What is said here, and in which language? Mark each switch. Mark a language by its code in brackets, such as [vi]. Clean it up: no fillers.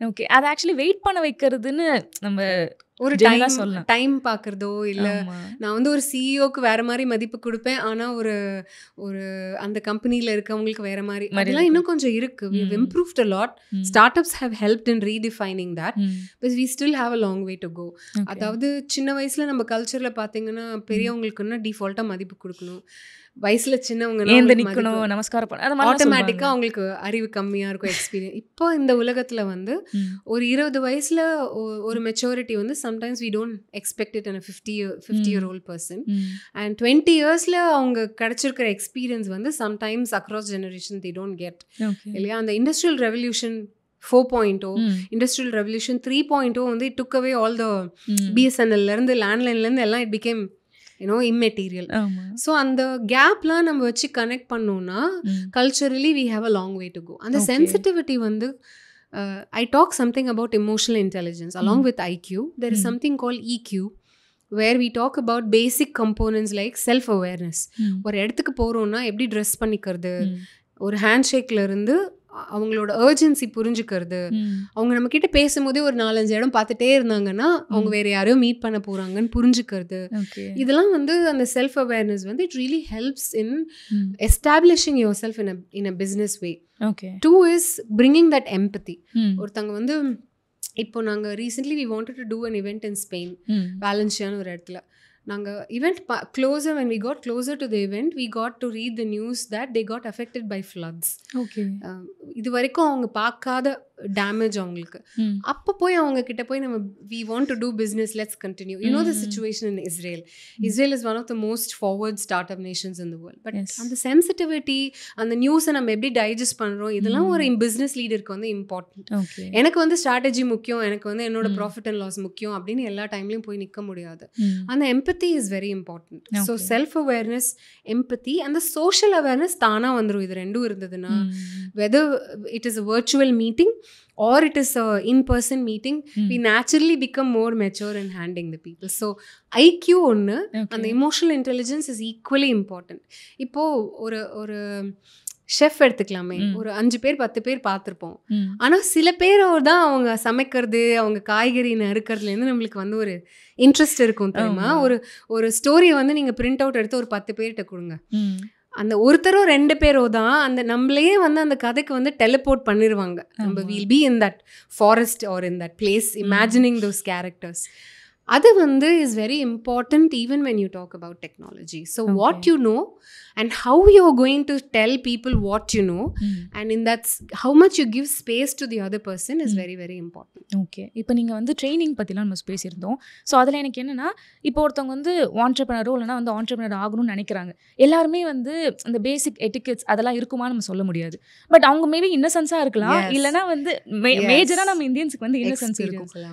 [en] Okay. [ta] அது actually wait பண்ண வைக்கிறதுன்னு நம்ம ஒரு டைம் பார்க்குறதோ இல்லை. நான் வந்து ஒரு சிஇஓக்கு வேறு மாதிரி மதிப்பு கொடுப்பேன், ஆனால் ஒரு அந்த கம்பெனியில் இருக்கவங்களுக்கு வேறு மாதிரி. அதெல்லாம் இன்னும் கொஞ்சம் இருக்குது. [en] We have improved a lot. Startups have helped in redefining that, but we still have a long way to go. [ta] அதாவது சின்ன வயசில் நம்ம கல்ச்சரில் பார்த்தீங்கன்னா பெரியவங்களுக்குன்னா டிஃபால்ட்டாக மதிப்பு கொடுக்கணும். வயசில் சின்னவங்க நமஸ்காரம் ஆட்டோமேட்டிக்காக அவங்களுக்கு அறிவு கம்மியாக இருக்கும், எக்ஸ்பீரியன்ஸ். இப்போ இந்த உலகத்தில் வந்து ஒரு 20 வயசில் ஒரு மெச்சூரிட்டி வந்து sometimes [en] we don't expect it in a 50-year-old person. [ta] And 20 yearsல அவங்க கிடைச்சிருக்கிற எக்ஸ்பீரியன்ஸ் வந்து sometimes across generation [en] they don't get. [ta] இல்லையா? அந்த இண்டஸ்ட்ரியல் ரெவல்யூஷன் 4.0, இண்டஸ்ட்ரியல் ரெவல்யூஷன் 3.0 வந்து it took away all the BSNL-லேருந்து லேண்ட்லைன்லேருந்து எல்லாம் [en] it became immaterial. So [ta] அந்த கேப்லாம் நம்ம வச்சு [en] Connect பண்ணோம்னா culturally we have a long way to go. [ta] அந்த சென்சிட்டிவிட்டி வந்து [en] I talk something about emotional intelligence along with IQ. There is something called EQ, where we talk about basic components like self awareness. [ta] ஒரு இடத்துக்கு போறோம்னா எப்படி dress பண்ணிக்கிறது, ஒரு hand ஷேக்ல இருந்து அவங்களோட அர்ஜென்சி புரிஞ்சுக்கிறது, அவங்க நம்ம கிட்ட பேசும்போதே ஒரு 4-5 இடம் பார்த்துட்டே இருந்தாங்கன்னா அவங்க வேற யாரையோ மீட் பண்ண போறாங்கன்னு புரிஞ்சுக்கிறது. [en] இதெல்லாம் வந்து அந்த செல்ஃப் அவேர்னஸ் வந்து it really helps in establishing your self in a business way. 2 is bringing that empathy. [ta] ஒருத்தங்க வந்து இப்போ நாங்கள் [en] Recently we wanted to do an event in Spain, வாலன்சியான்னு ஒரு இடத்துல. நாங்கள் event closer, when we got closer to the event, we got to read the news that they got affected by floods. [ta] இது வரைக்கும் அவங்க பார்க்காத டேமேஜ் அவங்களுக்கு. அப்போ போய் அவங்க கிட்ட போய் நம்ம [en] we want to do business, let's continue. You know the situation in Israel. Israel is one of the most forward startup nations in the world. [ta] But அந்த சென்சிட்டிவிட்டி, அந்த நியூஸை நம்ம எப்படி டைஜஸ்ட் பண்ணுறோம், இதெல்லாம் ஒரு பிஸ்னஸ் லீடருக்கு வந்து இம்பார்ட்டன்ட். எனக்கு வந்து ஸ்ட்ராட்டஜி முக்கியம், எனக்கு வந்து என்னோட ப்ராஃபிட் அண்ட் லாஸ் முக்கியம் அப்படின்னு எல்லா டைம்லையும் போய் நிற்க முடியாது. அந்த எம்பத்தி is very important. So self awareness, எம்பத்தி, அந்த சோஷியல் அவேர்னஸ் தானாக வந்துடும். இது ரெண்டும் இருந்ததுன்னா, [en] Whether it is a virtual meeting or it is a in-person meeting, we naturally become more mature in handling the people. So IQ ஒன்று, அந்த emotional intelligence is equally important. [ta] இப்போது ஒரு ஷெஃப் எடுத்துக்கலாமே, ஒரு 5 பேர் 10 பேர் பார்த்துருப்போம். ஆனால் சில பேர் தான் அவங்க சமைக்கிறது, அவங்க காய்கறி நறுக்கிறதுலேருந்து நம்மளுக்கு வந்து ஒரு இன்ட்ரெஸ்ட் இருக்கும் தெரியுமா? ஒரு ஸ்டோரியை வந்து நீங்கள் பிரிண்ட் அவுட் எடுத்து ஒரு 10 பேர்கிட்ட கொடுங்க, அந்த ஒருத்தரோ 2 பேரோ தான் அந்த நம்மளையே வந்து அந்த கதைக்கு வந்து டெலிபோர்ட் பண்ணிடுவாங்க. [en] நம்ம will be in that forest or in that place imagining those characters. [ta] அது வந்து [en] is very important even when you talk about technology. So what you know and how you're going to tell people what you know, and in that how much you give space to the other person is very very important. Okay. [ta] இப்போ நீங்கள் வந்து training பற்றிலாம் நம்ம பேசியிருந்தோம். So அதில் எனக்கு என்னென்னா, இப்போ ஒருத்தவங்க வந்து ஆண்டர்ப்ரனரோ இல்லைனா வந்து ஆண்டர்ப்ரனர் ஆகணும்னு நினைக்கிறாங்க. எல்லாருமே வந்து இந்த பேசிக் எட்டிகெட்ஸ் அதெல்லாம் இருக்குமா நம்ம சொல்ல முடியாது. பட் அவங்க மேபி இன்னசென்ஸாக இருக்கலாம், இல்லைனா வந்து மேஜராக நம்ம இந்தியன்ஸுக்கு வந்து இன்னசென்ஸ் இருக்கும்.